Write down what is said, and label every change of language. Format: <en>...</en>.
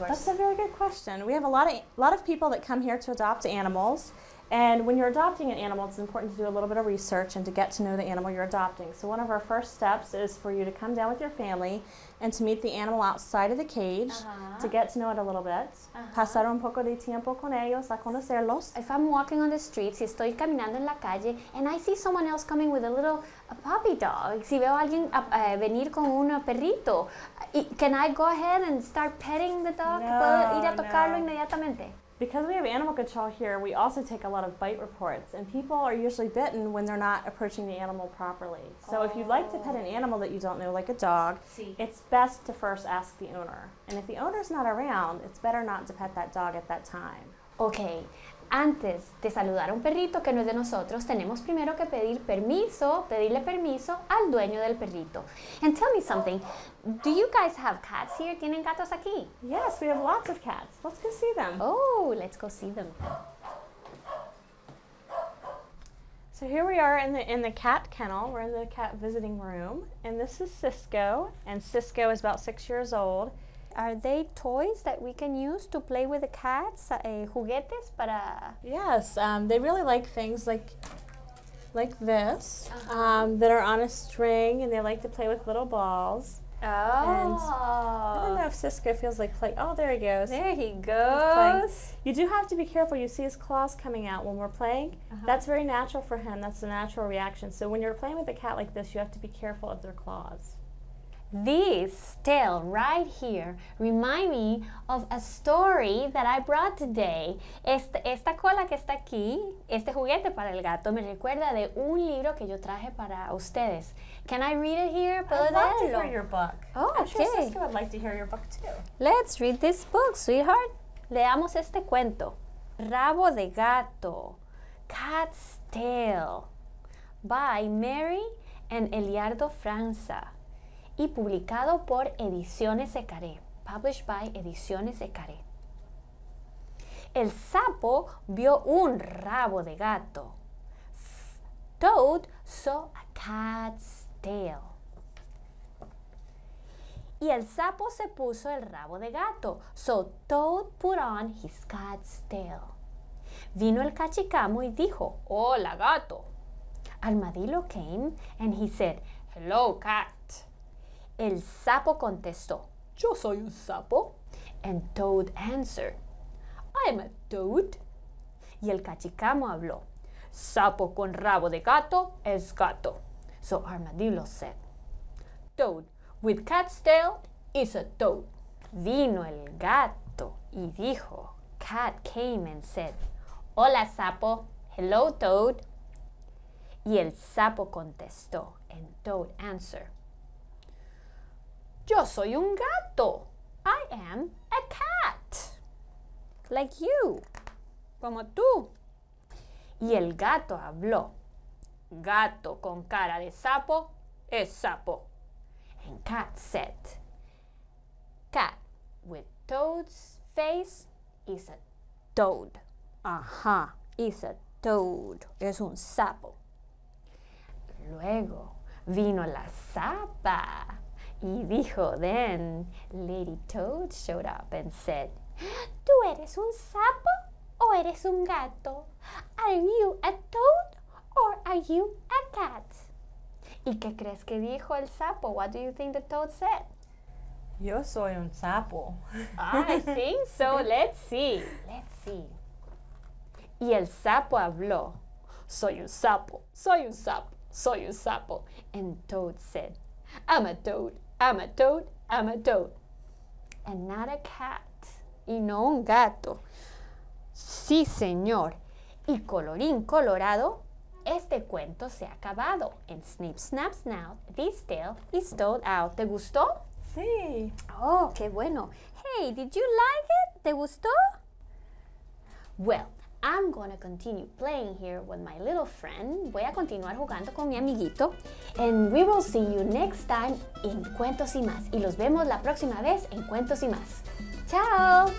<en>That's a very good question. We have a lot of people that come here to adopt animals. And when you're adopting an animal, it's important to do a little bit of research and to get to know the animal you're adopting. So one of our first steps is for you to come down with your family and to meet the animal outside of the cage, to get to know it a little bit.</en> <es>Pasar un poco de tiempo con ellos, a conocerlos.</es> <en>If I'm walking on the streets,</en> <es>si estoy caminando en la calle,</es> <en>and I see someone else coming with a puppy dog,</en> <es>si veo a alguien venir con un perrito,</es> <en>can I go ahead and start petting the dog?</en> <es>¿Puedo ir a tocarlo inmediatamente?</es> <en>Because we have animal control here, we also take a lot of bite reports, and people are usually bitten when they're not approaching the animal properly. So if you'd like to pet an animal that you don't know, like a dog, it's best to first ask the owner. And if the owner's not around, it's better not to pet that dog at that time. Okay.</en> <es>Antes de saludar a un perrito que no es de nosotros, tenemos primero que pedirle permiso al dueño del perrito.</es> <en>And tell me something, do you guys have cats here?</en> <es>¿Tienen gatos aquí?</es> <en>Yes, we have lots of cats. Let's go see them. Oh, let's go see them. So here we are in the cat kennel. We're in the cat visiting room, and this is Cisco, and Cisco is about 6 years old. Are they toys that we can use to play with the cats? Juguetes para... Yes, they really like things like this that are on a string, and they like to play with little balls. Oh. And I don't know if Cisco feels like play. Oh, there he goes. There he goes. You do have to be careful. You see his claws coming out when we're playing. That's very natural for him. That's a natural reaction. So when you're playing with a cat like this, you have to be careful of their claws. This tale right here remind me of a story that I brought today.</en> <es>Esta cola que está aquí, este juguete para el gato, me recuerda de un libro que yo traje para ustedes.</es> <en>Can I read it here?</en> <es>¿Puedo</es> <en>I'd love to</en> <es>leerlo?</es> <en>hear your book. Oh, I'm sure okay. Cisco would like to hear your book too. Let's read this book, sweetheart.</en> <es>Leamos este cuento. Rabo de gato, Cat's Tale, by Mary and Eliardo Franza, y publicado por Ediciones Ecaré,</es> <en>published by Ediciones Ecaré.</en> <es>El sapo vio un rabo de gato.</es> <en>Toad saw a cat's tail.</en> <es>Y el sapo se puso el rabo de gato.</es> <en>So Toad put on his cat's tail.</en> <es>Vino el cachicamo y dijo, hola gato.</es> <en>Armadillo came and he said, hello cat.</en> <es>El sapo contestó, yo soy un sapo.</es> <en>And Toad answered, I'm a toad.</en> <es>Y el cachicamo habló, sapo con rabo de gato es gato.</es> <en>So Armadillo said, Toad with cat's tail is a toad.</en> <es>Vino el gato y dijo,</es> <en>Cat came and said,</en> <es>Hola sapo,</es> <en>hello Toad.</en> <es>Y el sapo contestó,</es> <en>and Toad answered,</en> <es>Yo soy un gato.</es> <en>I am a cat. Like you.</en> <es>Como tú. Y el gato habló. Gato con cara de sapo es sapo.</es> <en>And Cat said, Cat with Toad's face is a toad.</en> <es>Ajá,</es> <en>is a toad.</en> <es>Es un sapo. Luego vino la zapa y dijo,</es> <en>then Lady Toad showed up and said,</en> <es>¿Tú eres un sapo o eres un gato?</es> <en>Are you a toad or are you a cat?</en> <es>¿Y qué crees que dijo el sapo?</es> <en>What do you think the toad said?</en> <es>Yo soy un sapo.</es> <en>I think so. Let's see.</en> <es>Let's see. Y el sapo habló. Soy un sapo. Soy un sapo. Soy un sapo.</es> <en>And Toad said, I'm a toad. I'm a toad. I'm a toad. And not a cat.</en> <es>Y no un gato. Sí, señor. Y colorín colorado, este cuento se ha acabado.</es> <en>And snip, snap, snap, this tale is told out.</en> <es>¿Te gustó? Sí. Oh, qué bueno.</es> <en>Hey, did you like it?</en> <es>¿Te gustó?</es> <en>Well, I'm gonna continue playing here with my little friend.</en> <es>Voy a continuar jugando con mi amiguito.</es> <en>And we will see you next time in Cuentos y Más.</en> <es>Y los vemos la próxima vez en Cuentos y Más. ¡Chao!</es>